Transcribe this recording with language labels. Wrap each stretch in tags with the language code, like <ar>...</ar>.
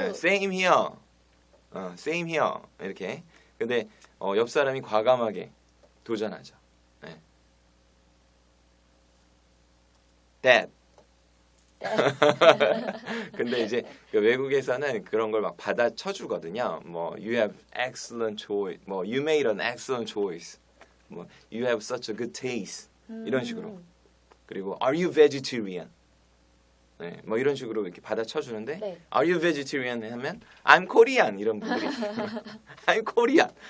<en>same here. same here.</en> <ko>이렇게. 근데 옆 사람이 과감하게 도전하죠. 네.</ko> <en>That.</en> <ko>근데 이제 그 외국에서는 그런 걸 막 받아쳐 주거든요. 뭐</ko> <en>you have excellent choice. 뭐 you made an excellent choice.</en> <ko>뭐</ko> <en>you have such a good taste.</en> <ko>이런 식으로. 그리고</ko> <en>are you vegetarian?</en> <ko>네, 뭐 이런 식으로 이렇게 받아쳐 주는데 네.</ko> <en>are you vegetarian</en> <ko>하면</ko> <en>I'm Korean</en> <ko>이런 분들이</ko> <en>I'm Korean.</en>